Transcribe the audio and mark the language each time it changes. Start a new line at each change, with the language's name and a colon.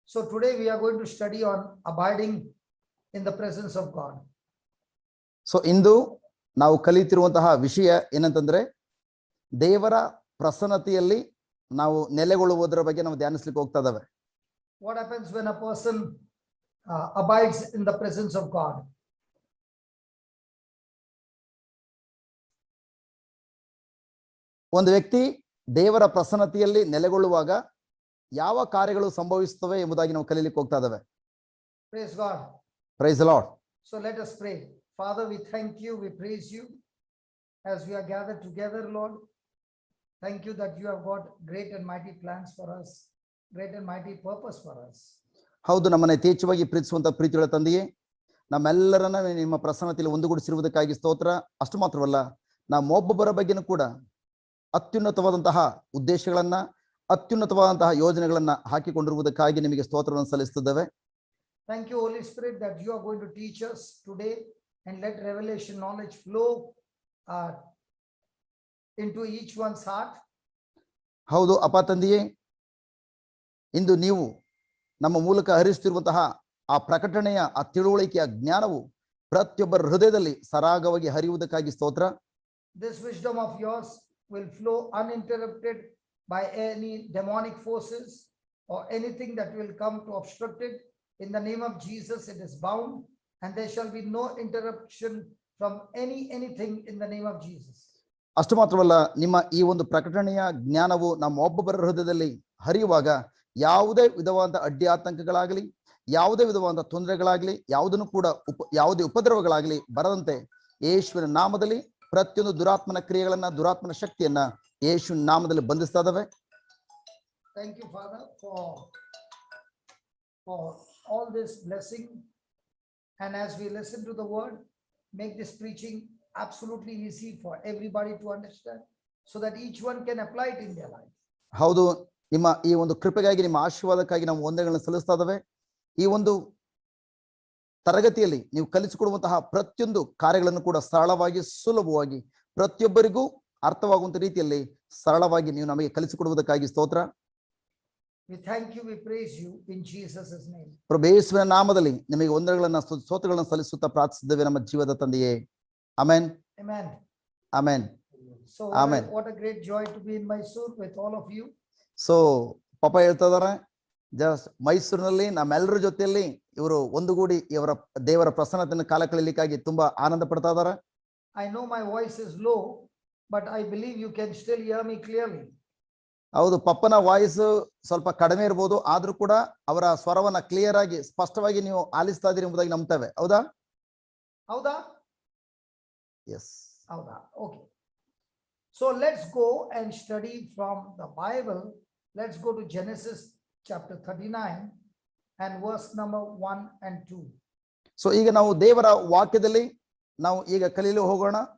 English: So today we are going to study on abiding in the presence of God.
Kannada: So ಇಂದು ನಾವು ಕಲಿತಿರುವಂತಹ ವಿಷಯ ಏನಂತಂದ್ರೆ ದೇವರ ಪ್ರಸನ್ನತೆಯಲ್ಲಿ ನಾವು ನೆಲೆಗೊಳ್ಳುವುದರ ಬಗ್ಗೆ ನಾವು ಧ್ಯಾನಿಸಲಿಕ್ಕೆ ಹೋಗ್ತಾ ಇದ್ದೇವೆ.
English: What happens when a person abides in the presence of God?
Kannada: ಒಂದು ವ್ಯಕ್ತಿ ದೇವರ ಪ್ರಸನ್ನತೆಯಲ್ಲಿ ನೆಲೆಗೊಳ್ಳುವಾಗ ಯಾವ ಕಾರ್ಯಗಳು ಸಂಭವಿಸುತ್ತವೆ ಎಂಬುದಾಗಿ ನಾವು ಕಲಿಯಲಿಕ್ಕೆ ಹೋಗ್ತಾ ಇದ್ದೇವೆ.
English: Praise God. Praise the Lord. So let us pray. Father, we thank you, we praise you as we are gathered together, Lord. Thank you that you have got great and mighty plans for us, great and mighty purpose for us.
Kannada: ಹೌದು, ನಮ್ಮನ್ನು ಯಥೇಚ್ಛವಾಗಿ ಪ್ರೀತಿಸುವಂತ ಪ್ರೀತಿಗಳ ತಂದೆಯೇ, ನಮ್ಮೆಲ್ಲರನ್ನ ನಿಮ್ಮ ಪ್ರಸನ್ನತೆಯಲ್ಲಿ ಒಂದುಗೂಡಿಸಿರುವುದಕ್ಕಾಗಿ ಸ್ತೋತ್ರ. ಅಷ್ಟು ಮಾತ್ರವಲ್ಲ, ನಮ್ಮೊಬ್ಬೊಬ್ಬರ ಬಗ್ಗೆನೂ ಕೂಡ ಅತ್ಯುನ್ನತವಾದಂತಹ ಉದ್ದೇಶಗಳನ್ನ, ಅತ್ಯುನ್ನತವಾದಂತಹ ಯೋಜನೆಗಳನ್ನ ಹಾಕಿಕೊಂಡಿರುವುದಕ್ಕಾಗಿ ನಿಮಗೆ ಸ್ತೋತ್ರವನ್ನು ಸಲ್ಲಿಸುತ್ತಿದ್ದೇವೆ.
English: Thank you, Holy Spirit, that you are going to teach us today and let revelation knowledge flow into each one's heart.
Kannada: ಹೌದು ಅಪ್ಪ ತಂದೆಯೇ, ಇಂದು ನೀವು ನಮ್ಮ ಮೂಲಕ ಹರಿಸುತ್ತಿರುವಂತಹ ಆ ಪ್ರಕಟಣೆಯ ಆ ತಿಳುವಳಿಕೆಯ ಜ್ಞಾನವು ಪ್ರತಿಯೊಬ್ಬರ ಹೃದಯದಲ್ಲಿ ಸರಾಗವಾಗಿ ಹರಿಯುವುದಕ್ಕಾಗಿ ಸ್ತೋತ್ರ.
English: This wisdom of yours will flow uninterrupted by any demonic forces or anything that will come to obstruct it. In the name of Jesus, it is bound, and there shall be no interruption from anything in the name of Jesus.
Kannada: ಅಷ್ಟು ಮಾತ್ರವಲ್ಲ, ನಿಮ್ಮ ಈ ಒಂದು ಪ್ರಕಟಣೆಯ ಜ್ಞಾನವು ನಮ್ಮ ಒಬ್ಬೊಬ್ಬರ ಹೃದಯದಲ್ಲಿ ಹರಿಯುವಾಗ ಯಾವುದೇ ವಿಧವಾದ ಅಡ್ಡಿ ಆತಂಕಗಳಾಗಲಿ, ಯಾವುದೇ ವಿಧವಾದ ತೊಂದರೆಗಳಾಗಲಿ, ಯಾವುದನ್ನು ಕೂಡ ಯಾವುದೇ ಉಪದ್ರವಗಳಾಗಲಿ ಬರದಂತೆ ಯೇಸುವಿನ ನಾಮದಲ್ಲಿ ಪ್ರತಿಯೊಂದು ದುರಾತ್ಮನ ಕ್ರಿಯೆಗಳನ್ನ, ದುರಾತ್ಮನ ಶಕ್ತಿಯನ್ನ ಯೇಸುವಿನ ನಾಮದಲ್ಲಿ ಬಂಧಿಸ್ತಾ ಇದ್ದಾವೆ.
English: Thank you, Father, for all this blessing, and as we listen to the word, make this preaching absolutely easy for everybody to understand, so that each one can apply it in their life.
Kannada: ಹೌದು, ನಿಮ್ಮ ಈ ಒಂದು ಕೃಪೆಗಾಗಿ, ನಿಮ್ಮ ಆಶೀರ್ವಾದಕ್ಕಾಗಿ ನಾವು ವಂದನೆಗಳನ್ನು ಸಲ್ಲಿಸ್ತಾ ಇದ್ದೇವೆ. ಈ ಒಂದು ತರಗತಿಯಲ್ಲಿ ನೀವು ಕಲಿಸಿಕೊಡುವಂತಹ ಪ್ರತಿಯೊಂದು ಕಾರ್ಯಗಳನ್ನು ಕೂಡ ಸರಳವಾಗಿ, ಸುಲಭವಾಗಿ, ಪ್ರತಿಯೊಬ್ಬರಿಗೂ ಅರ್ಥವಾಗುವಂತ ರೀತಿಯಲ್ಲಿ ಸರಳವಾಗಿ ನೀವು ನಮಗೆ ಕಲಿಸಿಕೊಡುವುದಕ್ಕಾಗಿ ಸ್ತೋತ್ರ.
English: We thank you, we praise you in Jesus' name.
Kannada: ಪ್ರಭು ಯೇಸುವಿನ ನಾಮದಲ್ಲಿ ನಿಮಗೆ ವಂದನೆಗಳನ್ನು, ಸ್ತೋತ್ರಗಳನ್ನು ಸಲ್ಲಿಸುತ್ತಾ ಪ್ರಾರ್ಥಿಸಿದ್ದೇವೆ ನಮ್ಮ ಜೀವದ ತಂದೆಯೇ. Amen.
English: Amen.
Kannada: Amen.
English: So Amen. what a great joy to be in Mysore with all of you.
Kannada: So ಪಾಪ ಹೇಳ್ತಾ ಇದಾರೆ, ಜಸ್ಟ್ ಮೈಸೂರಿನಲ್ಲಿ ನಮ್ಮೆಲ್ಲರ ಜೊತೆಯಲ್ಲಿ ಇವರು ಒಂದುಗೂಡಿ ಇವರ ದೇವರ ಪ್ರಸನ್ನತೆಯನ್ನು ಕಾಲ ಕಳೆಯಲಿಕ್ಕಾಗಿ ತುಂಬಾ ಆನಂದ ಪಡ್ತಾ ಇದಾರೆ.
English: I know my voice is low, but I believe you can still hear me clearly.
Kannada: ಹೌದು, ಪಪ್ಪನ ವಾಯ್ಸ್ ಸ್ವಲ್ಪ ಕಡಿಮೆ ಇರಬಹುದು, ಆದ್ರೂ ಕೂಡ ಅವರ ಸ್ವರವನ್ನ ಕ್ಲಿಯರ್ ಆಗಿ, ಸ್ಪಷ್ಟವಾಗಿ ನೀವು ಆಲಿಸ್ತಾ ಇದೀರಿ ಎಂಬುದಾಗಿ ನಂಬ್ತೇವೆ. ಹೌದಾ? Howda?
English: Yes.
Kannada: Howda. Okay.
English: So let's go and study from the Bible. Let's go to Genesis chapter 39 and verse number 1 and 2.
Kannada: So ಈಗ ನಾವು ದೇವರ ವಾಕ್ಯದಲ್ಲಿ ನಾವು ಈಗ ಕಲಿಯಲು ಹೋಗೋಣ.